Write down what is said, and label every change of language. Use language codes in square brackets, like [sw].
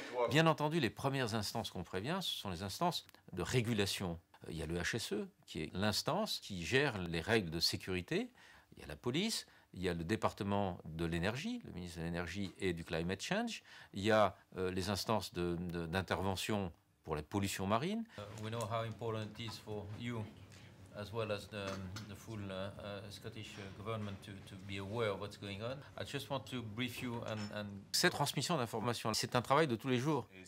[fr] Bien entendu, les premières instances qu'on prévient, ce sont les instances de régulation. Il y a le HSE, qui est l'instance qui gère les règles de sécurité. Il y a la police, il y a le département de l'énergie, le ministre de l'énergie et du climate change. Il y a les instances d'intervention pour la pollution marine. [en] We know how important it is for you, as well as the full Scottish government to be aware of what's going on. I just want to brief you and [fr] cette transmission d'informations, c'est un travail de tous les jours.